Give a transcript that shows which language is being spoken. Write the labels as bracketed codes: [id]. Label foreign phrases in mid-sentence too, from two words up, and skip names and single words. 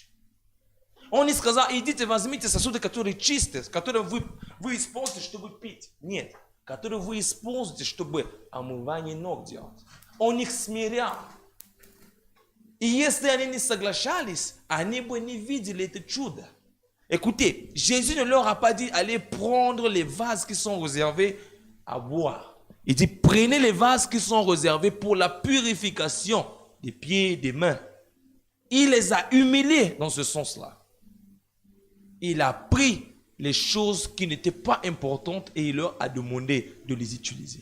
[ru] Он не сказал, идите, возьмите сосуды, которые чистые, которые вы используете, чтобы пить. Нет, которые вы используете, чтобы омывание ног делать. Он их смирял. И если они не соглашались, они бы не видели это чудо. [fr] Écoutez, Jésus ne leur a pas dit, allez prendre les vases qui sont réservés à boire. Il dit, prenez les vases qui sont réservés pour la purification des pieds et des mains. Il les a humiliés dans ce sens-là. Il a pris les choses qui n'étaient pas importantes et il leur a demandé de les utiliser.